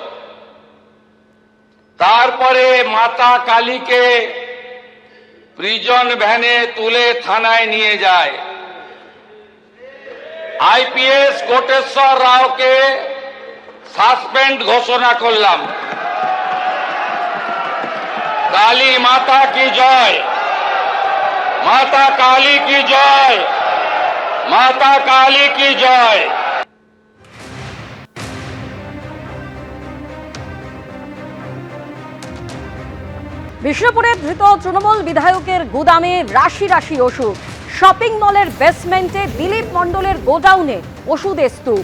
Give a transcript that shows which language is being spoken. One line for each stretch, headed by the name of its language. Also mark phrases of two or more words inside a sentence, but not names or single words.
Bangla: তারপরে মাতা কালীকে প্রিজন ভ্যানে তুলে থানায় নিয়ে যায়। আইপিএস কোটেশ্বর রাওকে সাসপেন্ড ঘোষণা করলাম।
Hindi: काली माता की जय, माता काली की जय, माता काली की जय।
Bangla: বিষ্ণুপুরে ধৃত তৃণমূল বিধায়কের গুদামে রাশি রাশি ওষুধ। শপিং মলের বেসমেন্টে দিলীপ মণ্ডলের গোডাউনে ওষুধের স্তূপ।